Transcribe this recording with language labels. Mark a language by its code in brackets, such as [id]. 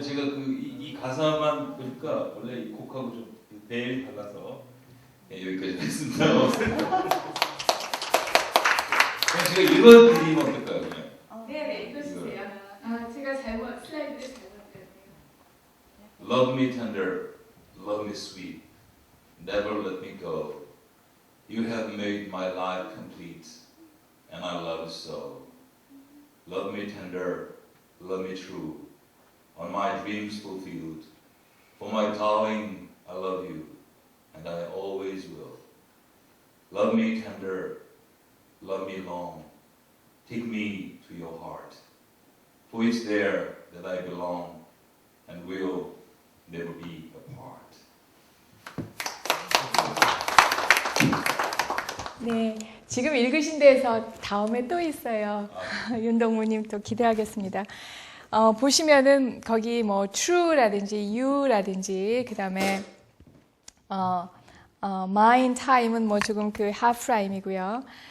[ko] 제가 이 가사만 보니까 원래 이 곡하고 좀 매일 달라서 여기까지 했습니다. 그냥 제가 읽어드리면 어떨까요? 그냥? 네, 읽어주세요. 제가 슬라이드를 잘못했네요. [en] Love me tender, love me sweet, never let me go. You have made my life complete, and I love you so. Love me tender, love me true, all my dreams fulfilled. For my darling, I love you, and I always will. Love me tender, love me long, take me to your heart. For it's there that I belong, and will never be apart. [ko] 네, 지금 읽으신 데에서 다음에 또 있어요. 윤동무님 또 기대하겠습니다. 보시면은 거기 true라든지 you라든지 그 다음에 mine time은 조금 half rhyme이고요.